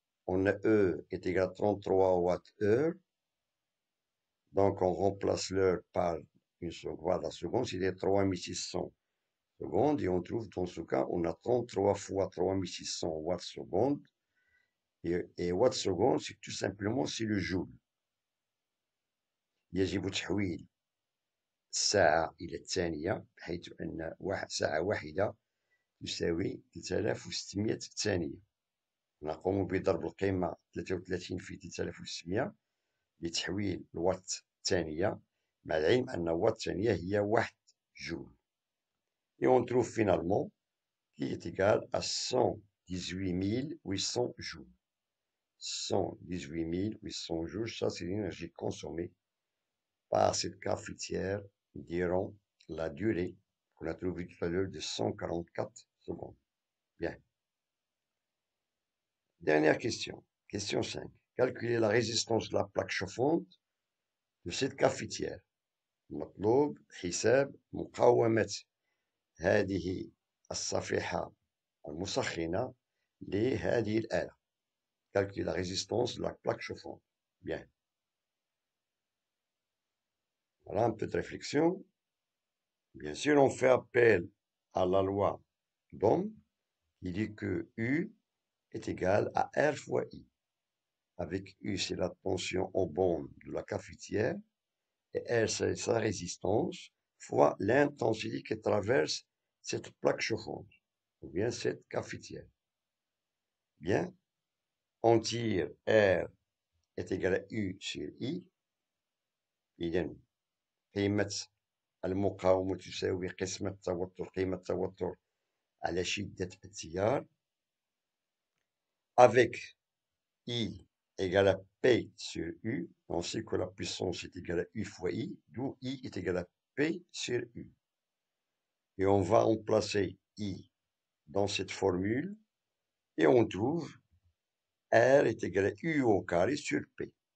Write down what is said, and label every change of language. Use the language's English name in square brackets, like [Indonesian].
[French] On a E est égal à 33 Wh. Donc, on remplace l'heure par une seconde. La seconde, c'est 3600 secondes. Et on trouve, dans ce cas, on a 33 fois 3600 watts secondes. Et watt seconde, c'est tout simplement, c'est le joule. [Arabic] يجب تحويل الساعة إلى الثانية، بحيث أن ساعة واحدة تساوي 3600 ثانية. نقوم بضرب القيمة 33 في 3600 لتحويل الوات ثانية، مع العلم أن وات ثانية هي 1 جول. [French] Et on trouve finalement qui est égal à 118 800 joules. 118 800 joules, ça c'est l'énergie consommée par cette cafetière durant la durée qu'on a trouvée tout à l'heure de 144 secondes. Bien. Dernière question. Question 5. Calculer la résistance de la plaque chauffante de cette cafetière. [Arabic] مطلوب حساب مقاومة هذه الصفيحة المسخنة لهذه الآلة. [French] Calculer la résistance de la plaque chauffante. Bien. Voilà un peu de réflexion. Bien sûr, on fait appel à la loi d'Ohm qui dit que U est égal à R fois I. Avec U, c'est la tension en borne de la cafetière, et R, c'est sa résistance, fois l'intensité qui traverse cette plaque chauffante, ou bien cette cafetière. Bien, on tire R est égal à U sur I, [Arabic] إذن قيمة المقاومة تساوي قسمة توتر قيمة التوتر على شدة التيار [French] avec I égale à P sur U. On sait que la puissance est égale à U fois I, d'où I est égal à P sur U. Et on va remplacer I dans cette formule et on trouve R est égal à U au carré sur P.